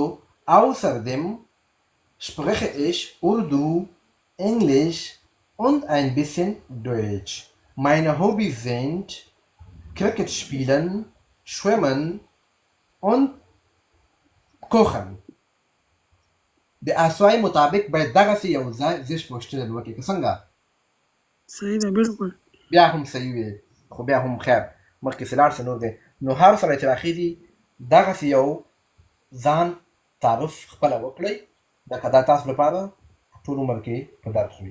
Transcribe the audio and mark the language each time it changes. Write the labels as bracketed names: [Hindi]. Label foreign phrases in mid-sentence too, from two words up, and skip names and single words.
[German] Außerdem spreche ich Urdu, Englisch und ein bisschen Deutsch. Meine Hobbys sind Cricket spielen, Schwimmen und Kochen. [Pashto] د اسوای مطابق باید دغسې یو ځای [German] sich vorstellen [Pashto] وکړي که څنګه؟ صحیح ده بالکل. بیا هم صحیح وي، خو بیا هم خیر مخکې چې لاړ شي نور دی. نو هر سړی چې راخیږي دغسې یو ځان تعارف خپله وکړئ، لکه دا تاسو لپاره ټول عمر کې په درس وي.